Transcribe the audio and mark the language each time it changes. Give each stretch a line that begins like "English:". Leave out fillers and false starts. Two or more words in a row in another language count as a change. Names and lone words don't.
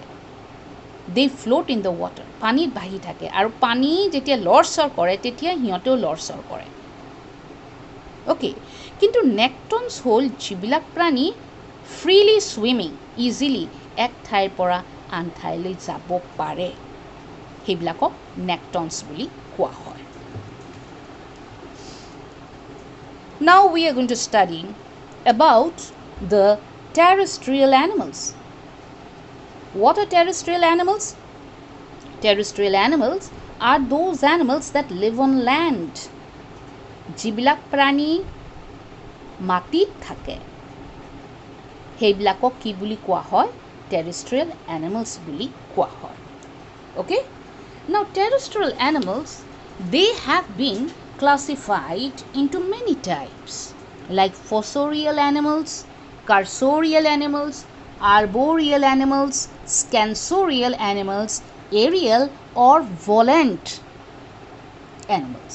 English: they float in the water,
Assamese: পানীত ভাহি থাকে, আৰু পানী যেতিয়া লৰচৰ কৰে তেতিয়া সিহঁতেও লৰচৰ কৰে। অ'কে, কিন্তু নেক্টনছ হ'ল যিবিলাক প্ৰাণী
English: freely swimming,
Assamese: ইজিলি এক ঠাইৰ পৰা আন ঠাইলৈ যাব পাৰে, সেইবিলাকক নেক্টনছ বুলি কোৱা হয়।
English: Now we are going to study about the terrestrial animals. What are terrestrial animals? Terrestrial animals are those animals that live on land.
Assamese: যিবিলাক প্ৰাণী মাটিত থাকে, সেইবিলাকক কি বুলি কোৱা হয়?
English: terrestrial animals
Assamese: বুলি কোৱা হয়।
English: Okay? Now terrestrial animals, they have been classified into many types, like fossorial animals, cursorial animals, arboreal animals, scansorial animals, aerial or volant animals.